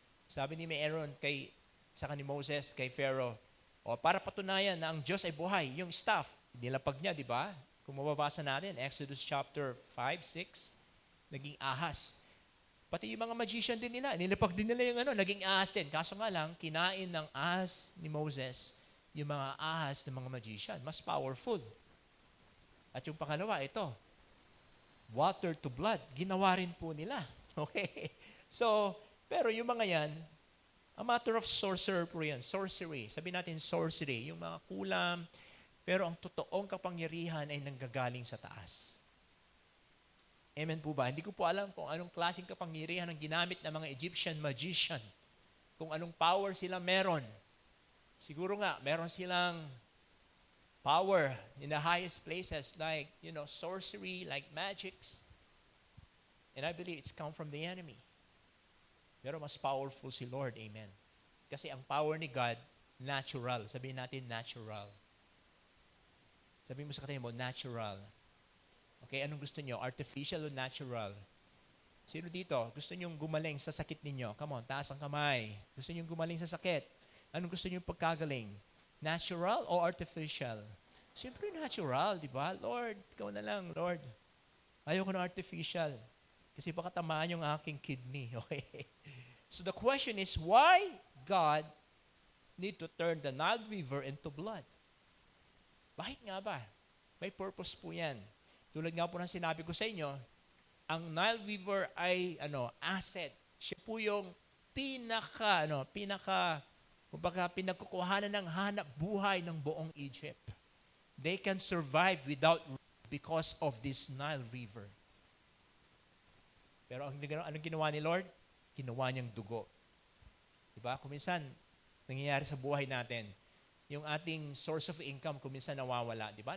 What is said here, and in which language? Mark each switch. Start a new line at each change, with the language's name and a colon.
Filipino: Sabi ni Aaron saka ni Moses, kay Pharaoh, para patunayan na ang Diyos ay buhay, yung staff, nilapag niya, diba? Kung mababasa natin, Exodus chapter 5, 6, naging ahas. Pati yung mga magician din nila, nilapag din nila yung naging ahas din. Kaso nga lang, kinain ng ahas ni Moses, yung mga ahas ng mga magician. Mas powerful. At yung pangalawa, ito, water to blood. Ginawa rin po nila. Okay? So, pero yung mga yan, a matter of sorcerer po yan. Sorcery. Sabi natin sorcery. Yung mga kulam. Pero ang totoong kapangyarihan ay nanggagaling sa taas. Amen po ba? Hindi ko po alam kung anong klaseng kapangyarihan ang ginamit ng mga Egyptian magician. Kung anong power sila meron. Siguro nga, meron silang
English: power in the highest places like, sorcery, like magics. And I believe it's come from the enemy.
Filipino: Pero mas powerful si Lord. Amen. Kasi ang power ni God, natural. Sabihin natin, natural. Sabihin mo sa kanila mo, natural. Okay, anong gusto niyo? Artificial o natural? Sino dito? Gusto niyo gumaling sa sakit ninyo? Come on, taas ang kamay. Gusto niyo gumaling sa sakit? Anong gusto niyo pagkagaling? Natural o artificial? Siyempre natural, di ba? Lord, ikaw na lang, Lord. Ayoko na artificial. Kasi baka tamaan yung aking kidney. Okay?
English: So the question is, why God need to turn the Nile River into blood?
Filipino: Bakit nga ba? May purpose po yan. Tulad nga po ng sinabi ko sa inyo, ang Nile River ay asset. Siya po yung pinagkukuhanan ng hanap buhay ng buong Egypt.
English: They can survive because of this Nile River.
Filipino: Pero anong ginawa ni Lord? Ginawa niyang dugo. Diba? Kuminsan, nangyayari sa buhay natin, yung ating
English: source of income
Filipino: kuminsan nawawala. Diba?